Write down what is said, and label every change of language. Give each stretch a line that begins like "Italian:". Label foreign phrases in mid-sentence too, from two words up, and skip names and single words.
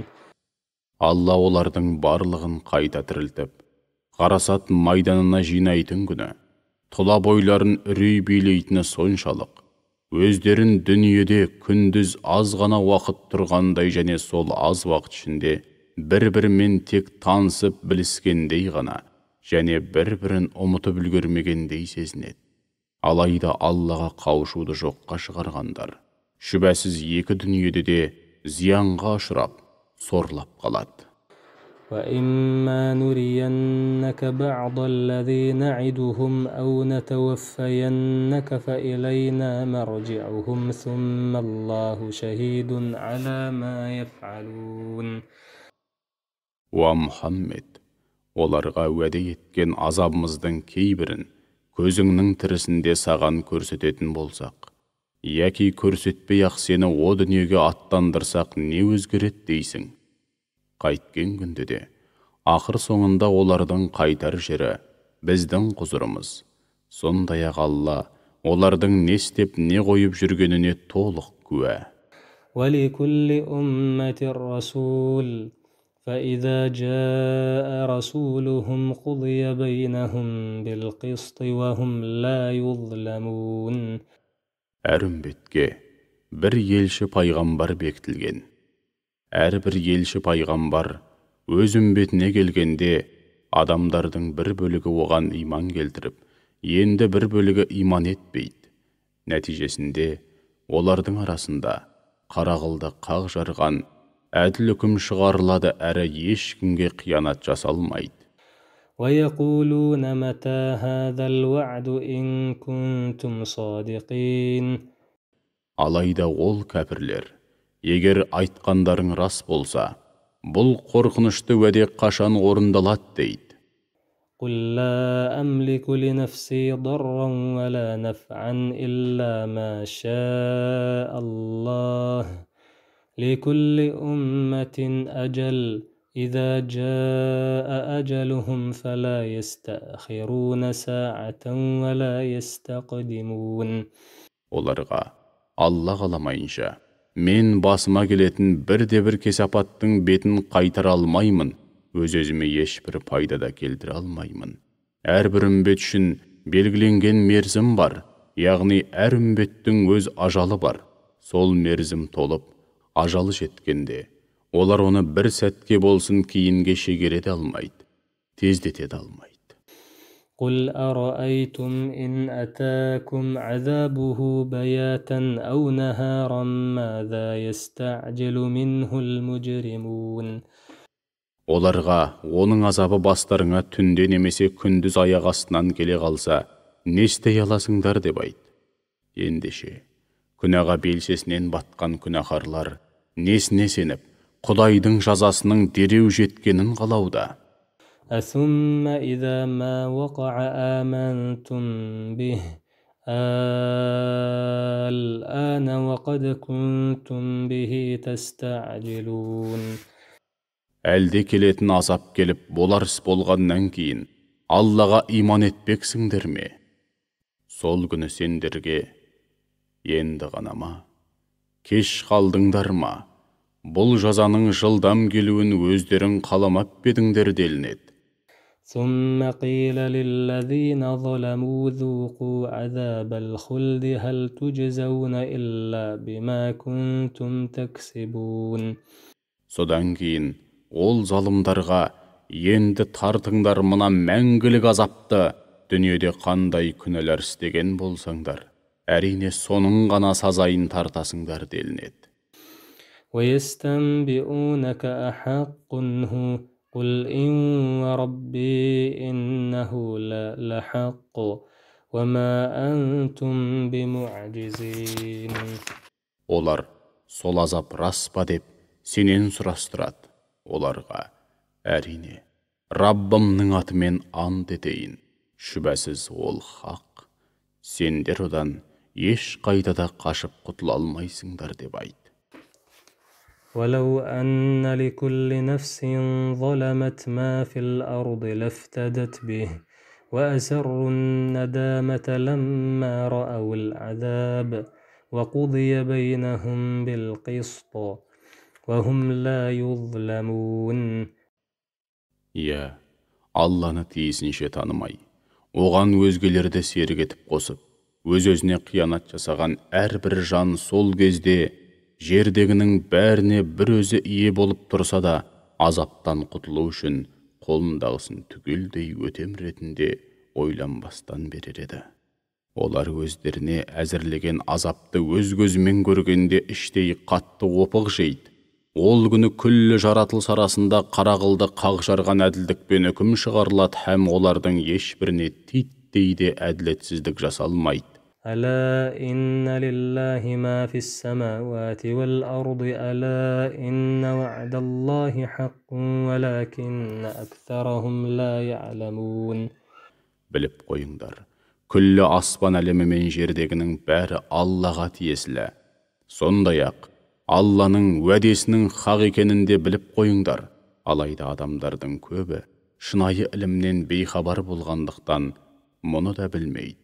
Kazakh: Алла олардың барлығын қайта тірілтіп, қарасат майданына жинайтын күні, тұла бойларын үрей билейтіні соншалық, өздерін дүниеде күндіз аз ғана уақыт тұрғандай және сол аз уақыт ішінде бір-бірімен тек танысып біліскендей ғана және бір-бірін ұмытып үлгермегендей сезінеді. Алайда Аллаға қауышуды жоққа шығарғандар, шүбәсіз екі дүниеде де зиянға ұшырап, сорлап қалады.
Arabic: وإما نرينك بعض الذي نعدهم أو نتوفينك فإلينا مرجعهم ثم الله شهيد على ما يفعلون.
Kazakh: Уа Мұхаммед, оларға уәде еткен азабымыздың кейбірін көзіңнің тірісінде саған көрсететін болсақ, яки көрсетпей-ақ сені о дүниеге аттандырсақ не өзгереді дейсің? Қайткен күнде де, ақыр соңында олардың қайтар жері біздің құзырымыз. Сондай-ақ Алла олардың не істеп не қойып жүргеніне толық куә.
Arabic: ولكل أمة رسول فإذا جاء رسولهم قضي بينهم بالقسط وهم لا يظلمون.
Kazakh: Әр үмбетке бір елші пайғамбар бекітілген. Әрбір елші пайғамбар өз үмбетіне келгенде, адамдардың бір бөлігі оған иман келтіріп, енді бір бөлігі иман етпейді. Нәтижесінде, олардың арасында қарағылды қақ жарған әділ үкім шығарылады әрі ешкімге қиянат жасалмайды.
Arabic: ويقولون متى هذا الوعد إن كنتم صادقين.
Kazakh: Алайда ол кәпірлер, егер айтқандарың рас болса, бұл қорқынышты уәде қашан орындалады дейді.
Arabic: قل لا أملك لنفسي ضرا ولا نفعا إلا ما شاء الله لكل أمة أجل إذا جاء أجلهم فلا يستأخرون ساعة ولا يستقدمون.
Kazakh: Оларға, Алла қаламайынша, мен басыма келетін бірде-бір кесапаттың бетін қайтара алмаймын, өз-өзіме ешбір пайда да келтіре алмаймын. Әрбір үмбет үшін белгіленген мерзім бар, яғни әр үмбеттің өз ажалы бар. Сол мерзім толып, ажалы жеткенде, олар оны бір сәтке болсын кейінге шегере алмайды, тездете алмайды.
Arabic: قل أرأيتم إن أتاكم عذابه بياتا أو نهارا ماذا يستعجل منه المجرمون.
Kazakh: Оларға оның азабы бастарыңа түнде немесе күндіз аяқ астынан келе қалса, не істей аласыңдар деп айт. Ендеше, күнәға белшесінен батқан күнәһарлар несіне сеніп, Құдайдың жазасының дереу жеткенін қалауда.
Arabic: ثم إذا ما وقع آمنتم به الآن وقد كنتم به تستعجلون.
Kazakh: әлде келетін азап келіп болар іс болғаннан кейін Аллаға иман етпексіңдер ме? Сол күні сендерге енді ғана ма? Кеш қалдыңдар ма? Бұл жазаның жылдам келуін өздерің қаламап бедіңдер делінеді.
Arabic: ثم قيل للذين ظلموا ذوقوا عذاب الخلد هل تجزون إلا بما كنتم تكسبون.
Kazakh: Содан кейін ол залымдарға енді тартыңдар мына мәңгілік азапты, дүниеде қандай күнәлар істеген болсаңдар, әрине соның ғана сазайын тартасыңдар делінеді.
Arabic: ويستنبئونك أحق هو قل إن وربي إنه لحق وما أنتم بمعجزين.
Kazakh: Олар сол азап рас па деп сенен сұрастырады. Оларға әрине Раббымның атымен ант етейін, шүбәсіз ол хақ. Сендер одан еш қайда қашып құтыла алмайсыңдар деп айт.
Arabic: ولو أن لكل نفس ظلمت ما في الأرض لافتدت به وأسروا الندامة لما رأوا العذاب وقضي بينهم بالقسط وهم لا يظلمون.
Kazakh: Иә, Алланы тиісінше танымай, оған өзгелерді серік етіп қосып, өз-өзіне қиянат жасаған әрбір жан сол кезде жердегінің бәріне бір өзі ие болып тұрса да, азаптан құтылу үшін қолындағысын түгелдей өтем ретінде ойланбастан берер еді. Олар өздеріне әзірлеген азапты өз көзімен көргенде іштей қатты опық жейді. Ол күні күллі жаратылыс арасында қарақылды қақ жарған әділдікпен үкім шығарылады һәм олардың ешбіріне титтей де әділетсіздік жасалмайды.
Arabic: ألا إن لله ما في السماوات والأرض ألا إن وعد الله حق ولكن أكثرهم لا يعلمون.
Kazakh: Біліп қойыңдар, күллі аспан әлемі мен жердегінің бәрі Аллаға тиесілі. Сондай-ақ Алланың уәдесінің хақ екенін де біліп қойыңдар. Алайда адамдардың көбі шынайы ілімнен бейхабар болғандықтан мұны да білмейді.